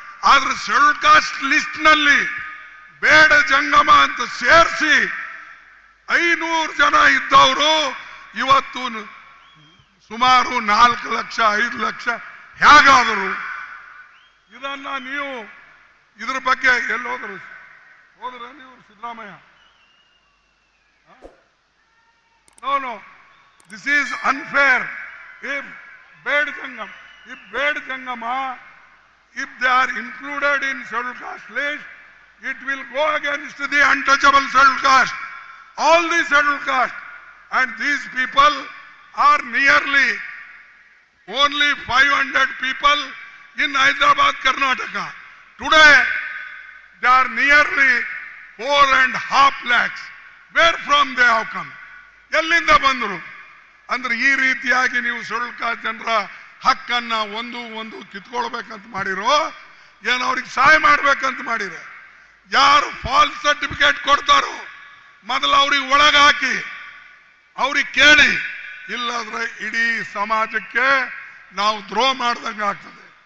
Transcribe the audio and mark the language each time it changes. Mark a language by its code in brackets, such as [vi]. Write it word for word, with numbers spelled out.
[kn] ಆದ್ರೆ schedule caste ಲಿಸ್ಟ್ನಲ್ಲಿ ಬೇಡ ಜಂಗಮ ಅಂತ ಸೇರಿಸಿ ಐನೂರು ಜನ ಇದ್ದವರು ಇವತ್ತು ಸುಮಾರು ನಾಲ್ಕು ಲಕ್ಷ ಐದು ಲಕ್ಷ ಹೇಗಾದರು. ಇದನ್ನ ನೀವು ಇದ್ರ ಬಗ್ಗೆ ಎಲ್ಲಿ ಹೋದರು ಹೋದ್ರೆ ನೀವು Siddaramaiah, [en] No no this is unfair. If Beda Jangama if Beda Jangama if they are included in scheduled caste list, it will go against the untouchable scheduled caste, all the scheduled caste, and these people are nearly only five hundred people in Hyderabad, Karnataka. Today they are nearly four and half lakhs. Where from they have come? [kn] Ellinda bandru andre ee reetiyagi neevu scheduled caste janara ಹಕ್ಕನ್ನು ಒಂದು ಒಂದು ಕಿತ್ಕೊಳ್ಬೇಕಂತ ಮಾಡಿರೋ ಏನು ಅವ್ರಿಗೆ ಸಹಾಯ ಮಾಡಬೇಕಂತ ಮಾಡಿರೋ? ಯಾರು ಫಾಲ್ಸ್ ಸರ್ಟಿಫಿಕೇಟ್ ಕೊಡ್ತಾರೋ ಮೊದಲು ಅವ್ರಿಗೆ ಒಳಗೆ ಹಾಕಿ, ಅವ್ರಿಗೆ ಕೇಳಿ, ಇಲ್ಲಾದ್ರೆ ಇಡೀ ಸಮಾಜಕ್ಕೆ ನಾವು ದ್ರೋಹ ಮಾಡ್ದಂಗೆ ಆಗ್ತದೆ.